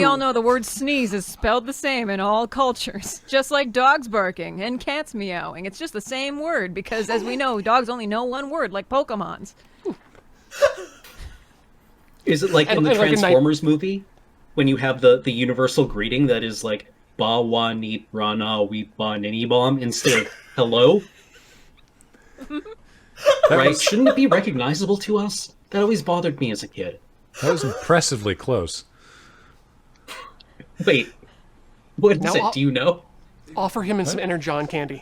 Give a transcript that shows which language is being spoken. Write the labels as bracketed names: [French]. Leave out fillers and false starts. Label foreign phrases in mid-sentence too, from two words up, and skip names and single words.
[English] all know, the word sneeze is spelled the same in all cultures. Just like dogs barking and cats meowing. It's just the same word because, as we know, dogs only know one word, like Pokemons. Is it like in the and like a Transformers movie when you have the universal greeting that is like "Ba wa ni rana we ba nini bomb" instead of "hello"? Right? Shouldn't it be recognizable to us? That always bothered me as a kid. That was impressively close. Wait, what is Now it? I'll- Do you know? Offer him some Energon candy.